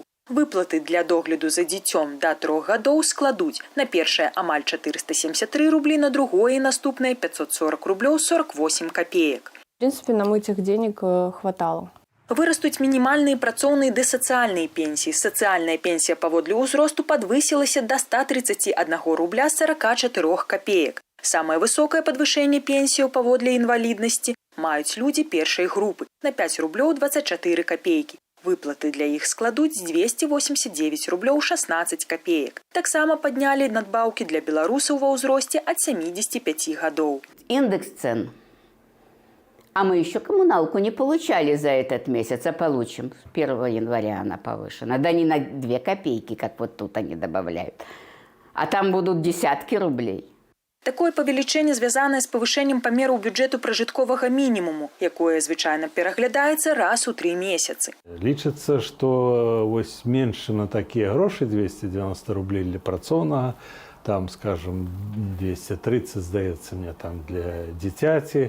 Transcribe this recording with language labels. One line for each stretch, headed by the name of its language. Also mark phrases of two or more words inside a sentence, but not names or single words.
Belarusian: Выплаты для догляду за дзіцём да 3 гадоў складуць на першае амаль 473 рублі, на другое і наступнае 540 рублёў 48 копеек.
Russian: В принципе, нам этих денег хватало.
Belarusian: Вырастуць мінімальныя працоўныя ды сацыяльныя пенсіі. Сацыяльная пенсія паводле ўзросту падвысілася да 131 рубля 44 копеек. Самае высокае падвышэнне пенсіяў паводле інваліднасці маюць людзі першай групы на 5 рублёў 24 копейкі. Выплаты для іх складуць 289 рублёў 16 копеек. Таксама паднялі надбаўкі для беларусаў ва ўзросце ад 75 гадоў.
Russian: Индекс цен. А мы еще коммуналку не получали за этот месяц, а получим. С 1 января она повышена. Да не на 2 копейки, как вот тут они добавляют. А там будут десятки рублей.
Belarusian: Такое павелічэнне звязанае з павышэннем памераў бюджэту пражытковага мінімуму, якое звычайна пераглядаецца раз у 3 месяцы. Лічыцца, што вось меншына такія грошы 290 рублей для працоўнага, там, скажем, 230, здаецца мне, там для дзіцяці.